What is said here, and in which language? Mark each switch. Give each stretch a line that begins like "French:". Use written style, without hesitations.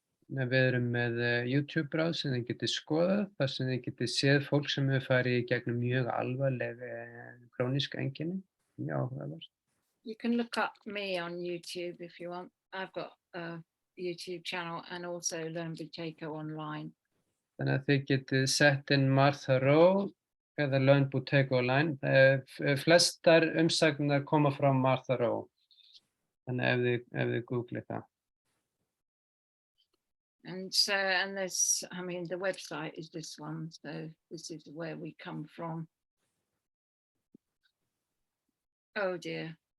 Icelandic: Við erum með YouTube-bráð sem þið getið skoðað, þar sem þið getið séð fólk sem hefur farið í gegnum mjög alvarleg krónísk einkenni. Já, áhugavert.
English: You can look up me on YouTube if you want. I've got a YouTube channel and also Learn Buteyko online.
Icelandic: Þannig að þið getið sett inn Martha Rowe eða Learn Buteyko online. Flestar umsagnar koma frá Martha Rowe. Þannig ef þið googlið það.
English: And there's, I mean, the website is this one. So this is where we come from. Oh dear.